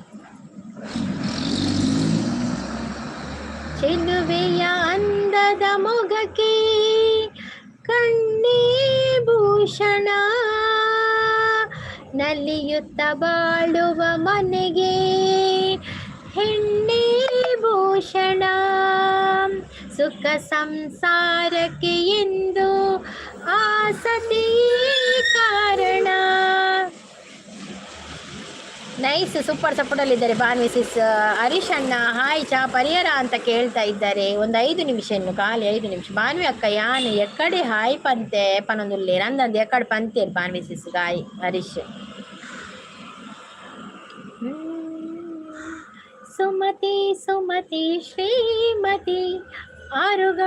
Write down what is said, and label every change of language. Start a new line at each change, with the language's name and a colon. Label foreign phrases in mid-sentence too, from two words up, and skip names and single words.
Kannada: ಚೆಲುವೆಯ ಅಂದದ ಮೊಗಕ್ಕೆ ಕಣ್ಣೇ ಭೂಷಣ, ನಲಿಯುತ್ತ ಬಾಳುವ ಮನೆಗೆ ಹೆಣ್ಣೇ ಭೂಷಣ, ಸುಖ ಸಂಸಾರಕ್ಕೆ ಎಂದು ಆಸತಿ ಕಾರಣ.
English: nice super support
Kannada: ಅಲ್ಲಿದ್ದಾರೆ. ಬಾನ್ವಿ ಸಿಸ್ ಹರೀಶ್ ಅಣ್ಣ ಹಾಯ್ ಚಾ ಪರಿಹಾರ ಅಂತ ಕೇಳ್ತಾ ಇದ್ದಾರೆ. ಒಂದು 5 ನಿಮಿಷ ಇನ್ನು, ಖಾಲಿ 5 ನಿಮಿಷ.
Tulu: ಬಾನ್ವಿ ಅಕ್ಕ ಯಾನು ಎಕ್ಕಡೆ ಹಾಯ್ ಪಂತೆ ಪನೊಂದುಲ್ಲೆ ನಂದಂದು ಎಕ್ಕಡೆ ಪಂತೇರು ಬಾನ್ವಿ ಸಿಸ್ ಗಾಯ್ ಹರೀಶ್.
Kannada: ಸುಮತಿ ಸುಮತಿ ಶ್ರೀಮತಿ 6